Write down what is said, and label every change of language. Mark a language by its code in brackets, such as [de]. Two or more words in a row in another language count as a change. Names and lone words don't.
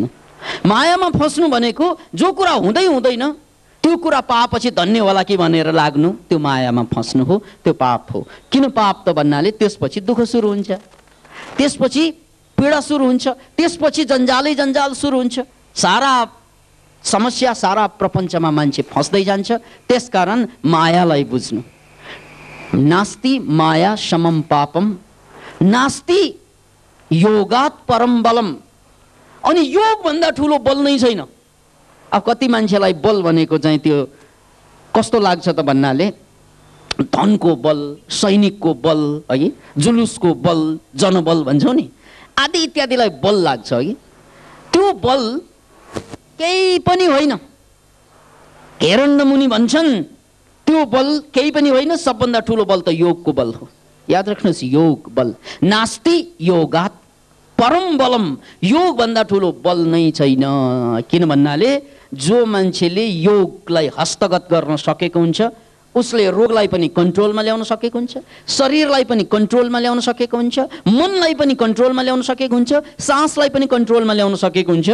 [ne] मायामा फस्नु भनेको जो कुरा हुँदै हुँदैन त्यो कुरा पाएपछि धन्य होला कि भनेर लाग्नु, त्यो मायामा फस्नु हो, त्यो पाप हो। किन पाप त भन्नाले त्यसपछि दुःख सुरु हुन्छ, त्यसपछि पीडा सुरु हुन्छ, त्यसपछि जन्जालै जन्जाल सुरु हुन्छ, सारा समस्या, सारा प्रपञ्चमा मान्छे फस्दै जान्छ। त्यसकारण मायालाई बुझ्नु। [sa] नास्ति माया समम पापम, नास्ति योगात् परम बलम। [ne] अनि योग भन्दा ठुलो बल नै छैन। अब कति मान्छेलाई बल भनेको चाहिँ त्यो कस्तो लाग्छ त भन्नाले धनको बल, सैनिकको बल है, जुलुसको बल, जनबल भन्छौँ नि, आदि इत्यादिलाई बल लाग्छ है। त्यो बल केही पनि होइन। घेरेन्द्र मुनि भन्छन् त्यो बल केही पनि होइन, सबभन्दा ठुलो बल त योगको बल हो। याद राख्नुहोस्, योग बल। [sa] नास्ति योगात् परम बलम। [ne] योग भन्दा ठुलो बल नै छैन। किन भन्नाले जो मान्छेले योगलाई हस्तगत गर्न सकेको हुन्छ उसले रोगलाई पनि कन्ट्रोलमा ल्याउन सकेको हुन्छ, शरीरलाई पनि कन्ट्रोलमा ल्याउन सकेको हुन्छ, मनलाई पनि कन्ट्रोलमा ल्याउन सकेको हुन्छ, सासलाई पनि कन्ट्रोलमा ल्याउन सकेको हुन्छ।